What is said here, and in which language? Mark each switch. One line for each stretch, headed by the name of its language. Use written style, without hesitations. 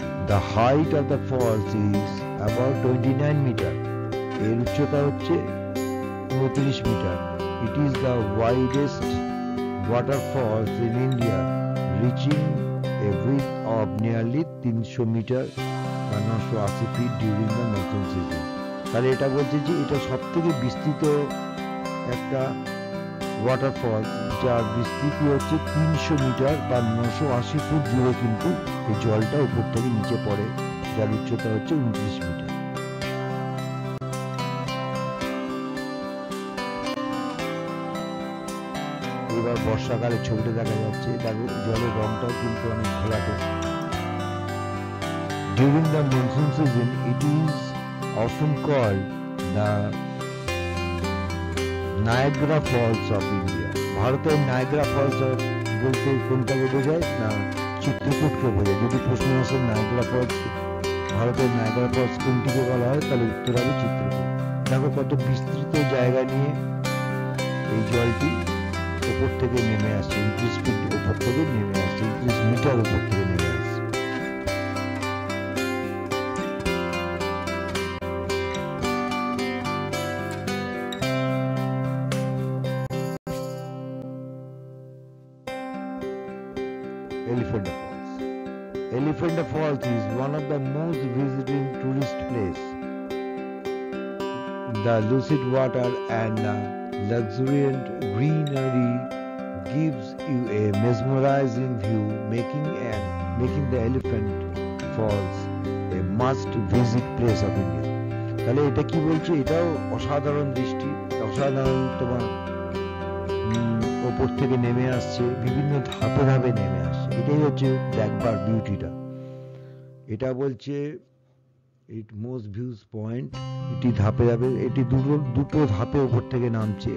English: The height of the falls is about 29 meter.
Bangla: এর উচ্চতা হচ্ছে 29 metre.
English: It is the widest waterfalls in India, reaching a width of nearly 300
Bangla: metre বা 980 fit
English: during the monsoon season.
Bangla: তাহলে এটা বলছে যে এটা সব থেকে বিস্তৃত একটা ওয়াটারফলস, যার বিস্তৃতি হচ্ছে 300 মিটার বা 980 ফুট জুড়ে কিন্তু এই জলটা উপর থেকে নিচে পড়ে, যার উচ্চতা হচ্ছে 29 মিটার। এবার বর্ষাকালে ছবিটা দেখা যাচ্ছে, দেখো জলের রংটাও কিন্তু অনেক ঘোলাটে।
English: During the monsoon season, it is often called the Niagara Falls of India.
Bangla: ভারতের নায়াগ্রা ফলস বলতে কোনটাকে বোঝায় না, চিত্রকূটকে বোঝায়। যদি প্রশ্ন আসে নায়াগ্রা ফলস, ভারতের নায়াগ্রা ফলস কোনটিকে বলা হয়, তাহলে উত্তর হবে চিত্রকূট। দেখো কত বিস্তৃত জায়গা নিয়ে এই জলটি উপর থেকে নেমে আসছে, 29 ফিট উপর থেকে নেমে আসছে, 29 মিটার উপর থেকে নেমে আসছে।
English: Elephanta Falls. Elephanta Falls is one of the most visited tourist place. The lucid water and the luxuriant greenery gives you a mesmerizing view, making the Elephant Falls a must-visit place of India.
Bangla: তাহলে এটা কি বলছে? এটাও অসাধারণ দৃষ্টি, অসাধারণ তোমার ওপর থেকে নেমে আসছে, বিভিন্ন ধাপে ধাপে নেমে আসছে। এটাই হচ্ছে দেখবার বিউটিটা। এটা বলছে
English: it most views point,
Bangla: এটি ধাপে ধাপে, এটি দুটো ধাপে ওপর থেকে নামছে।